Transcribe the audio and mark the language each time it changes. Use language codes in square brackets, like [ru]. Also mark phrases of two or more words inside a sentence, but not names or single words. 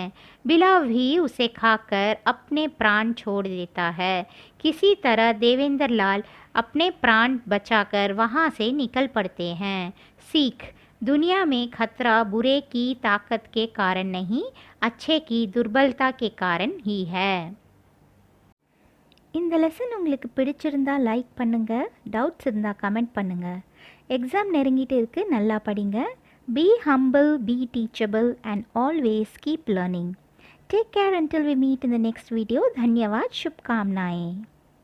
[hi] बिलाव भी उसे खाकर अपने प्राण छोड़ देता है। किसी तरह देवेंद्र लाल अपने प्राण बचाकर वहाँ से निकल पड़ते हैं। सीख, दुनिया में खतरा बुरे की ताकत के कारण नहीं, अच्छे की दुर्बलता के कारण ही है। [ta] இந்த லெசன் உங்களுக்கு பிடிச்சிருந்தா லைக் பண்ணுங்கள், டவுட்ஸ் இருந்தால் கமெண்ட் பண்ணுங்கள். எக்ஸாம் நெருங்கிட்டு இருக்கு, நல்லா படிங்க. [en] Be humble, be teachable and always keep learning. take care until we meet in the next video. [hi] धन्यवाद, शुभकामनाएं.